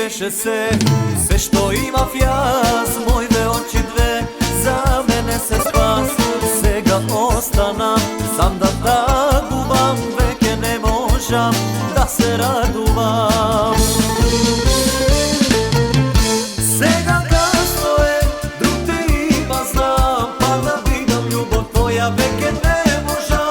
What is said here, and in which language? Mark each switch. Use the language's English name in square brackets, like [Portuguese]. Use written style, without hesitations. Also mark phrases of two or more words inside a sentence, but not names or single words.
[Serbian] se, sve što ima fjas, moje oči dve, za mene se spas. [Macedonian] Сега остана, сам да тагувам, веќе не можам да се радувам. Сега касно е, друг те има знам, па да видам љубов твоја веќе не можам.